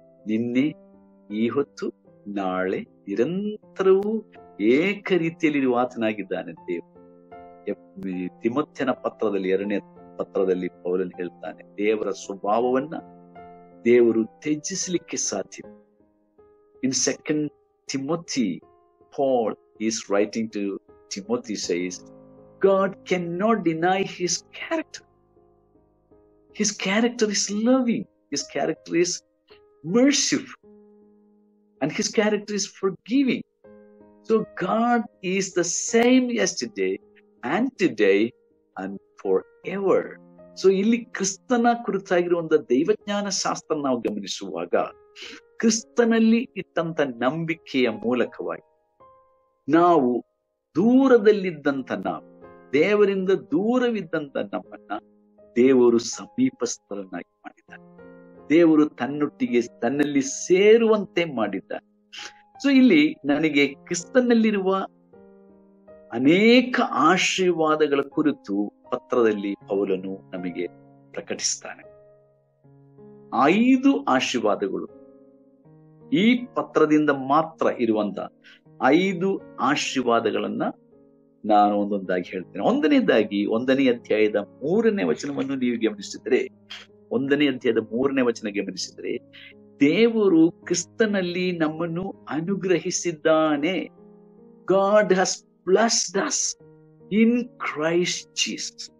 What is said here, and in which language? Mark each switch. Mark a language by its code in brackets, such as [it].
[kn] ನಿನ್ನೆ, ಈ ಹೊತ್ತು, ನಾಳೆ, ನಿರಂತರವೂ ಏಕ ರೀತಿಯಲ್ಲಿ ಆತನಾಗಿದ್ದಾನೆ ದೇವರು. ತಿಮೋಥೆಯನ ಪತ್ರದಲ್ಲಿ 2ನೇ ಪತ್ರದಲ್ಲಿ ಪೌಲನು ಹೇಳ್ತಾನೆ, ದೇವರ ಸ್ವಭಾವವನ್ನ ದೇವರು ತ್ಯಜಿಸಲಿಕ್ಕೆ ಸಾಧ್ಯ. [en] In 2 Timothy, Paul is writing to Timothy, says, God cannot deny his character. His character is loving. His character is merciful. And his character is forgiving. So God is the same yesterday and today and forever. [kn] So ಇಲ್ಲಿ ಕ್ರಿಸ್ತನ ಕುರಿತಾಗಿರುವಂತ ದೈವಜ್ಞಾನ ಶಾಸ್ತ್ರ ನಾವು ಗಮನಿಸುವಾಗ, ಕ್ರಿಸ್ತನಲ್ಲಿ ಇಟ್ಟಂತ ನಂಬಿಕೆಯ ಮೂಲಕವಾಗಿ ನಾವು ದೂರದಲ್ಲಿದ್ದಂತ, ನಾವು ದೇವರಿಂದ ದೂರವಿದ್ದಂತ ನಮ್ಮನ್ನ ದೇವರು ಸಮೀಪಸ್ಥರನ್ನಾಗಿ ಮಾಡಿದ್ದಾನೆ. ದೇವರು ತನ್ನೊಟ್ಟಿಗೆ ತನ್ನಲ್ಲಿ ಸೇರುವಂತೆ ಮಾಡಿದ್ದಾನೆ. ಸೊ ಇಲ್ಲಿ ನನಗೆ ಕ್ರಿಸ್ತನಲ್ಲಿರುವ ಅನೇಕ ಆಶೀರ್ವಾದಗಳ ಕುರಿತು ಪತ್ರದಲ್ಲಿ ಪೌಲನು ನಮಗೆ ಪ್ರಕಟಿಸ್ತಾನೆ. 5 ಆಶೀರ್ವಾದಗಳು ಈ ಪತ್ರದಿಂದ ಮಾತ್ರ ಇರುವಂತ 5 ಆಶೀರ್ವಾದಗಳನ್ನ ನಾನು ಒಂದೊಂದಾಗಿ ಹೇಳ್ತೇನೆ. ಒಂದನೇದಾಗಿ 1ನೇ ಅಧ್ಯಾಯದ 3ನೇ ವಚನವನ್ನು ನೀವು ಗಮನಿಸಿದರೆ, 1ನೇ ಅಧ್ಯಾಯದ 3ನೇ ವಚನ ಗಮನಿಸಿದರೆ, ದೇವರು ಕ್ರಿಸ್ತನಲ್ಲಿ ನಮ್ಮನ್ನು ಅನುಗ್ರಹಿಸಿದ್ದಾನೆ. [en] God has blessed us in Christ Jesus.